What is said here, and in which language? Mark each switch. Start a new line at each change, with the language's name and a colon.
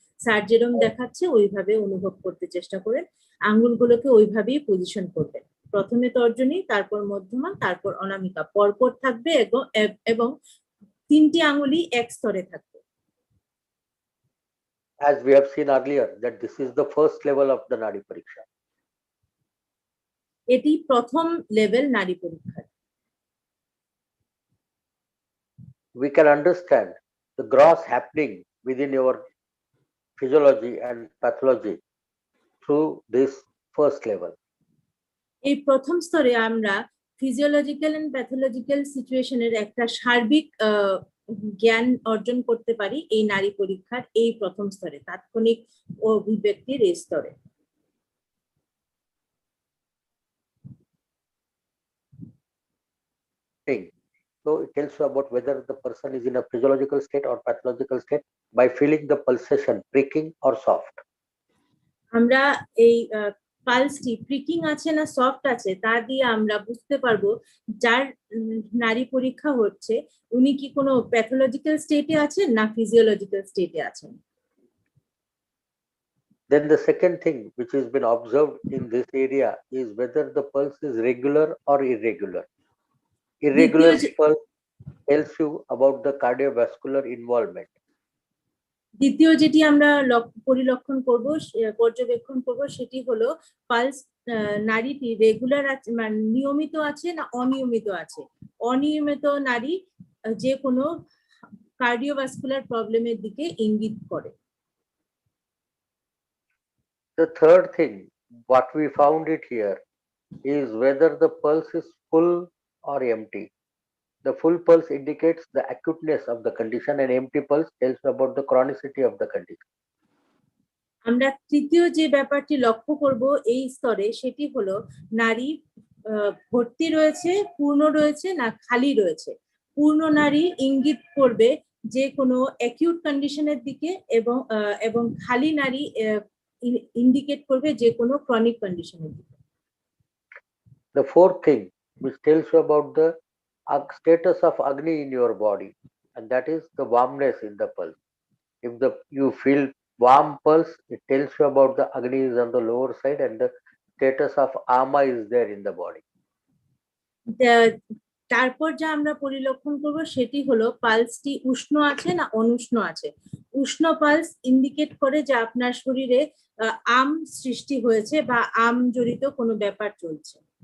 Bangla: Sir যেরকম দেখাচ্ছে ওইভাবে অনুভব করতে চেষ্টা করেন, আঙ্গুলগুলোকে ওইভাবেই পজিশন করবেন। প্রথমে তর্জনী, তারপর মধ্যমা, তারপর অনামিকা পরপর থাকবে এবং 3টি আঙ্গুলই এক স্তরে থাকবে।
English: As we have seen earlier that this is the first level of the Nadi Pariksha.
Bangla: এটি প্রথম লেভেল নারী পরীক্ষা।
English: we can understand the gross happening within your physiology and pathology through this first level.
Bangla: এই প্রথম স্তরে আমরা
English: physiological and pathological সিচুয়েশনের
Bangla: একটা সার্বিক জ্ঞান অর্জন করতে পারি এই নারী পরীক্ষার এই প্রথম স্তরে, তাৎক্ষণিক অভিব্যক্তির এই স্তরে।
English: So it tells you about whether the person is in a physiological state or pathological state by feeling the pulsation, pricking or soft.
Bangla: আমরা এই পালসটি প্রিকিং আছে না সফট আছে তা দিয়ে আমরা বুঝতে পারবো যার নারী পরীক্ষা হচ্ছে উনি কি কোনো প্যাথোলজিক্যাল স্টেটে আছেন না ফিজিওলজিক্যাল স্টেটে আছেন।
English: Then the second thing which has been observed in this area is whether the pulse is regular or irregular. Irregular pulse tells you about the cardiovascular involvement.
Bangla: দ্বিতীয় যেটি আমরা পরিলক্ষণ করব, পর্যবেক্ষণ করব, সেটি হলো পালস নারীটি রেগুলার আছে মানে নিয়মিত আছে না অনিয়মিত আছে। অনিয়মিত নারী যে কোনো কার্ডিওভাস্কুলার প্রবলেমের দিকে ইঙ্গিত করে।
English: The third thing what we found it here is whether the pulse is full or empty. The full pulse indicates the acuteness of the condition and empty pulse tells you about the chronicity of the condition.
Bangla: আমরা তৃতীয় যে ব্যাপারটি লক্ষ্য করব এই স্তরে সেটি হলো নারী ভর্তি রয়েছে, পূর্ণ রয়েছে না খালি রয়েছে। পূর্ণ নারী ইঙ্গিত করবে যে কোনো অ্যাকিউট কন্ডিশনের দিকে এবং খালি নারী ইন্ডিকেট করবে যে কোনো ক্রনিক কন্ডিশনের দিকে।
English: The fourth thing which tells you about the status of Agni in your body, and that is the warmness in the pulse. If you feel warm pulse, it tells you about the Agni is on the lower side and the status of Ama is there in the body.
Bangla: তারপর যা আমরা পরিলক্ষণ করব সেটি হলো পালসটি উষ্ণ আছে না অনুষ্ণ আছে। উষ্ণ পালস ইন্ডিকেট করে যে আপনার শরীরে আম সৃষ্টি হয়েছে বা আম জড়িত কোনো ব্যাপার চলছে।